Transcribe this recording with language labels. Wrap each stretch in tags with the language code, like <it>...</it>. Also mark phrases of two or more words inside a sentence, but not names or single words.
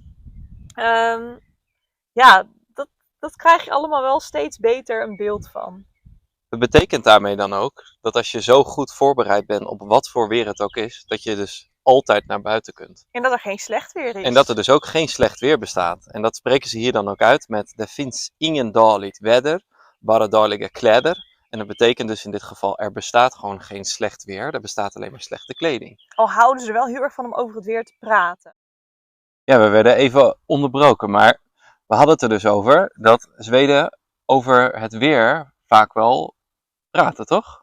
<nl>Dat krijg je allemaal wel steeds beter een beeld van. Dat betekent daarmee dan ook dat als je zo goed voorbereid bent op wat voor weer het ook is, dat je dus altijd naar buiten kunt. En dat er geen slecht weer is. En dat er dus ook geen slecht weer bestaat. En dat spreken ze hier dan ook uit met</nl> <sv>"Det finns ingen dåligt väder, bara dåliga kläder."</sv> <nl>En dat betekent dus in dit geval, er bestaat gewoon geen slecht weer, er bestaat alleen maar slechte kleding. Al houden ze er wel heel erg van om over het weer te praten. Ja, we werden even onderbroken, maar we hadden het er dus over dat Zweden over het weer vaak wel praten, toch?</nl>